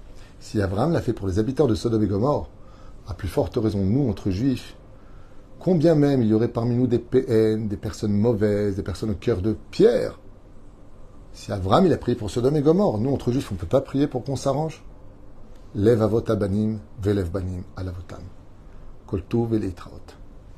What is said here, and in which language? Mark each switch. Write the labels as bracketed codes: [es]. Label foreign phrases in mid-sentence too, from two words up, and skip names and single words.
[fr] Si Abraham l'a fait pour les habitants de Sodome et Gomorrhe, à plus forte raison nous, entre juifs, combien même il y aurait parmi nous des PN, des personnes mauvaises, des personnes au cœur de pierre. Si Abraham il a prié pour Sodome et Gomorrhe, nous, entre juifs, on ne peut pas prier pour qu'on s'arrange. [he] לב אבות על בנים, ולב בנים על אבותם. כל טוב ולהתראות.